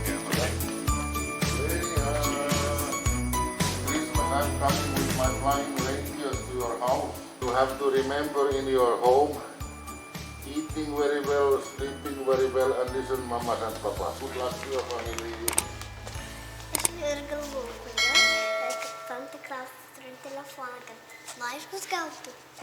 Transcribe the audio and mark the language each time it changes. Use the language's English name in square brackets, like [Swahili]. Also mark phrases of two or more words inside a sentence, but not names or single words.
[English] Christmas I'm coming with my flying reindeer to your house. You have to remember in your home, eating very well, sleeping very well, and listen Mama and Papa. Good luck to your family. [Lithuanian] Ir galvoju, kodėl, kad tam tikras turiu telefoną, kad laiškus gautų.